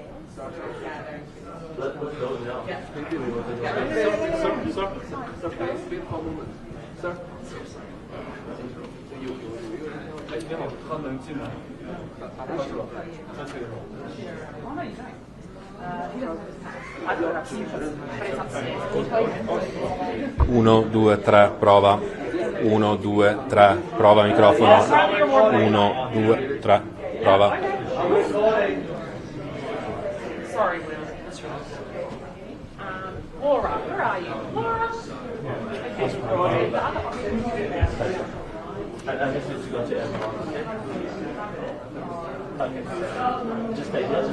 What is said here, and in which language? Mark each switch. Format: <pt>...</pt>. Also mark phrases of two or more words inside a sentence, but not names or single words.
<en>Let's go now. Sir.</en> <zh>你好，他能进来？他是吧？他这个。</zh> <it>Uno, due, tre, prova. 1, 2, 3, prova microfono. 1, 2, 3, prova.</it> <en>Sorry, Will. That's right. Laura, where are you? Laura? Okay, the other option. I guess it's got to everyone. Okay. Just stay here.</en>